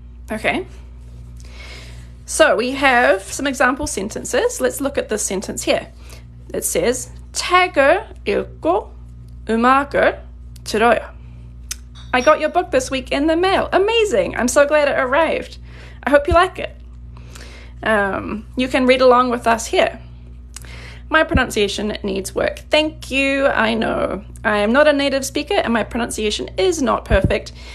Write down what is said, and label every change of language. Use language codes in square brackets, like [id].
[en] Okay. So we have some example sentences. Let's look at this sentence here. It says, [ko] 책을 읽고 음악을 들어요. [en] I got your book this week in the mail. Amazing. I'm so glad it arrived. I hope you like it. You can read along with us here. My pronunciation needs work. Thank you. I know. I am not a native speaker and my pronunciation is not perfect.